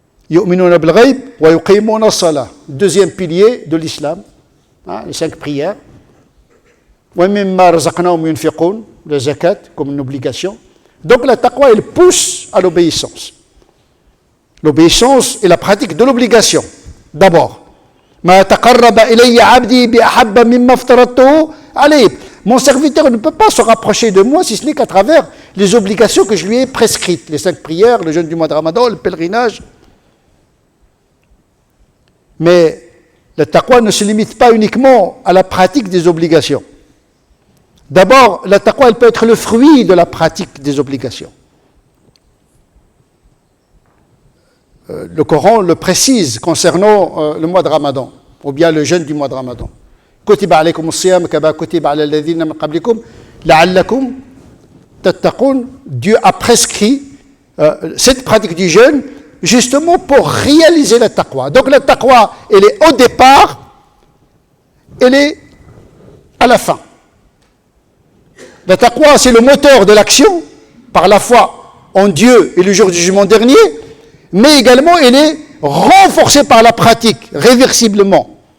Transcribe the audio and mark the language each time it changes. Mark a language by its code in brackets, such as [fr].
[ar] يؤمنون بالغيب ويقيمون الصلاة. [fr] Deuxième pilier de l'islam, les 5 prières. [ar] وَمِمَّا رَزَقْنَاهُمْ يُنْفِقُونَ, [fr] le zakat comme une obligation. Donc la taqwa, elle pousse à l'obéissance. L'obéissance est la pratique de l'obligation. [ar] D'abord, مَا تَقَرَّبَ إِلَيَّ عَبْدِي بِأَحَبَّ مِمَّا افْتَرَضْتُهُ عَلَيْهِ. [fr] Mon serviteur ne peut pas se rapprocher de moi si ce n'est qu'à travers les obligations que je lui ai prescrites. Les 5 prières, le jeûne du mois de Ramadan, le pèlerinage. Mais la taqwa ne se limite pas uniquement à la pratique des obligations. D'abord, la taqwa, elle peut être le fruit de la pratique des obligations. Le Coran le précise concernant le mois de Ramadan, ou bien le jeûne du mois de Ramadan. [ar] كتب عليكم الصيام كما كتب على الذين من قبلكم لعلكم تتقون. [fr] Dieu a prescrit cette pratique du jeûne justement pour réaliser la taqwa. Donc la taqwa, elle est au départ, elle est à la fin. La taqwa, c'est le moteur de l'action par la foi en Dieu et le jour du jugement dernier, mais également elle est renforcée par la pratique, réversiblement.